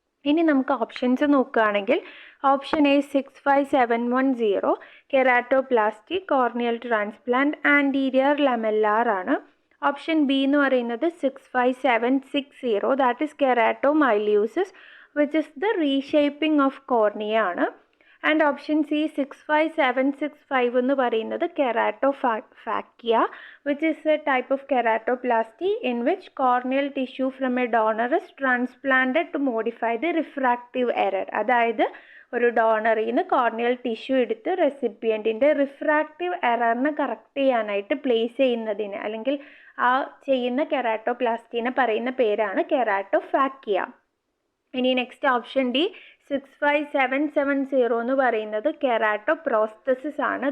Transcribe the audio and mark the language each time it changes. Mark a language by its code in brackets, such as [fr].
[ml] ഇനി നമുക്ക് ഓപ്ഷൻസ് നോക്കുകയാണെങ്കിൽ option A 65710 കെരാട്ടോപ്ലാസ്റ്റി corneal transplant anterior ലമെല്ലാർ ആണ്. [en] option B [ml] എന്ന് പറയുന്നത് [en] 65760 that is keratomileusis which is the reshaping of cornea [ml] ആണ്. [en] and option C 65765 [ml] എന്ന് പറയുന്നത് [en] Keratophakia which is a type of keratoplasty in which corneal tissue from a donor is transplanted to modify the refractive error. [ml] അതായത് ഒരു ഡോണറിൽ നിന്ന് corneal tissue എടുത്ത് റെസിപ്പിയൻറ്റിൻ്റെ refractive എററിനെ correct ചെയ്യാനായിട്ട് place ചെയ്യുന്നതിന് അല്ലെങ്കിൽ ആ ചെയ്യുന്ന കെരാട്ടോപ്ലാസ്റ്റിനെ പറയുന്ന പേരാണ് കെരാട്ടോഫാക്കിയ. ഇനി നെക്സ്റ്റ് ഓപ്ഷൻ ഡി 65770 എന്ന് പറയുന്നത് കെരാട്ടോപ്രോസ്തസിസ് ആണ്.